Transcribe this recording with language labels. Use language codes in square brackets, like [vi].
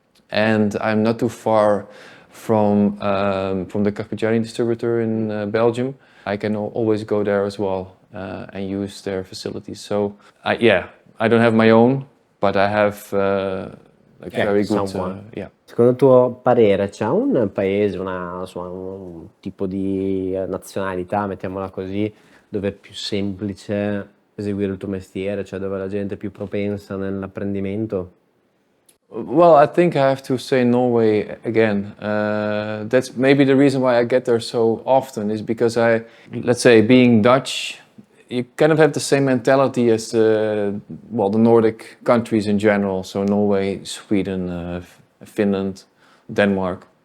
[en] And I'm not too far from the Carpigiani distributor in Belgium. I can always go there as well and use their facilities. So I don't have my own, but I have very good. [it] Secondo il tuo parere c'è un paese, un tipo di nazionalità, mettiamola così, dove è più semplice eseguire il tuo mestiere, cioè dove la gente è più propensa nell'apprendimento? [en] Well, I think I have to say Norway again. That's maybe the reason why I get there so often is because let's say being Dutch, you kind of have the same mentality as the Nordic countries in general. So Norway, Sweden, Finland, Denmark.